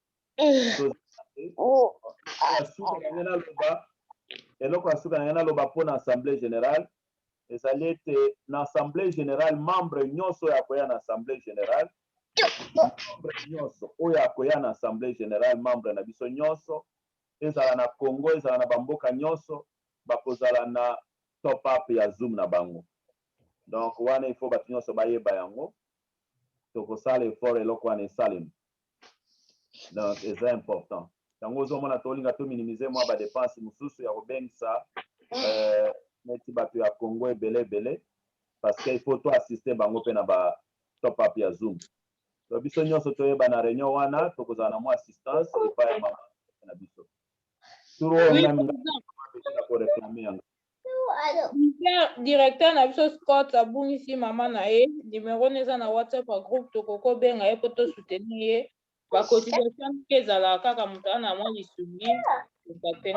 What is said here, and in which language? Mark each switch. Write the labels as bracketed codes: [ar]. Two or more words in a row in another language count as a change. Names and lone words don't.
[ln] eloko ya suka nange naloba mpona [fr] assemblée générale [ln] ezali ete na [fr] assemblée générale [ln] membre nyonso oyo akoya na [fr] assemblée générale [ln] membre nyonso oyo akoya na assemblée générale membre na biso nyonso ezala na Congo ezala na bamboka nyonso bakozala na [en] top up [ln] ya Zoom na bango donc wana [fr] il faut [ln] bato nyonso bayeba yango tokosala effort eloko wana esalemi donc eza important yango ozomona tolinga tominimize mwa badepense mosusu ya kobengisa neti bato ya Congo ebele [fr] parce que il faut [ln] toassiste bango mpe na ba [en] top up [ln] ya Zoom to biso nyonso toyeba na réunion wana tokozala na mwa assistance epai ya mama na biso koreklame yango directeur na biso Scott abungisi mama na ye numéro neza na WhatsApp ya groupe tokoko benga ye po to soutenir ye ba cotisation ezala kaka moto ana mwa lisuni